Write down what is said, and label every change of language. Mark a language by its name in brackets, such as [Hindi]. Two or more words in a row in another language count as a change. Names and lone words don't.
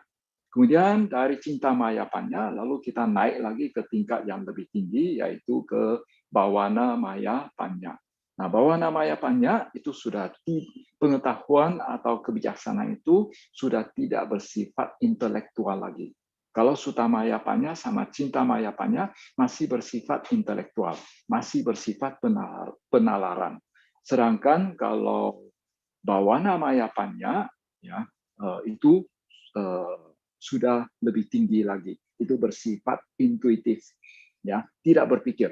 [Indonesian] Kemudian dari [Pali] cintamaya panya, [Indonesian] lalu kita naik lagi ke tingkat yang lebih tinggi, yaitu ke [Pali] bawana maya panya. [Indonesian] Nah, [Pali] bawana maya panya [Indonesian] itu sudah pengetahuan atau kebijaksanaan itu sudah tidak bersifat intelektual lagi. Kalau [Pali] sutamaya panya [Indonesian] sama [Pali] cintamaya panya [Indonesian] masih bersifat intelektual, masih bersifat penalaran. Sedangkan kalau [Pali] bawana maya panya [Indonesian] ya itu sudah lebih tinggi lagi. Itu bersifat intuitif, ya, tidak berpikir.